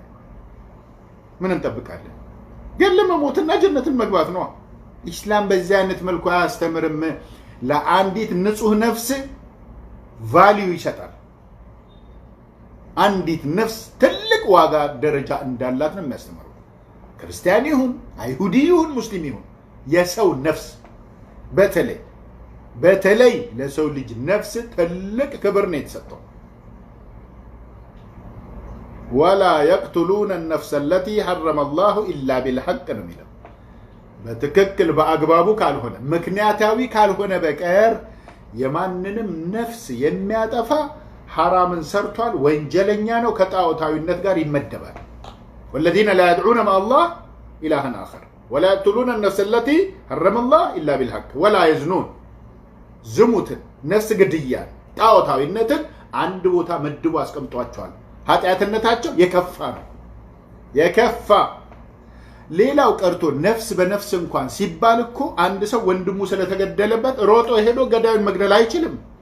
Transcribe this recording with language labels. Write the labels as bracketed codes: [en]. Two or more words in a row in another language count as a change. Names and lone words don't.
[am] ምን እንጠብቃለን? ግን ለመሞትና ጀነትን መግባት ነው። ኢስላም በዚህ አይነት መልኩ አያስተምርም። ለአንዲት ንጹህ ነፍስ ቫልዩ ይሰጣል። አንዲት ነፍስ ትልቅ ዋጋ ደረጃ እንዳላት ነው የሚያስተምረው። ክርስቲያን ይሁን አይሁዲ ይሁን ሙስሊም ይሁን የሰው ነፍስ በተለይ ለሰው ልጅ ነፍስ ትልቅ ክብር ነው የተሰጠው። [ar] ወላ يقتلون النفس التي حرم الله الا بالحق [am] ነው የሚለው። በትክክል በአግባቡ ካልሆነ ምክንያታዊ ካልሆነ በቀር የማንንም ነፍስ የሚያጠፋ ሐራምን ሰርቷል፣ ወንጀለኛ ነው፣ ከጣዖታዊነት ጋር ይመደባል። [ar] والذين لا يدعون مع الله إلها آخر ولا يقتلون النفس التي حرم الله إلا بالحق ولا يزنون [am] ዝሙትን፣ ነፍስ ግድያን፣ ጣዖታዊነትን አንድ ቦታ መድቦ አስቀምጧቸዋል። ኃጢአትነታቸው የከፋ ነው። ሌላው ቀርቶ ነፍስ በነፍስ እንኳን ሲባል እኮ አንድ ሰው ወንድሙ ስለተገደለበት ሮጦ ሄዶ ገዳዩን መግደል አይችልም።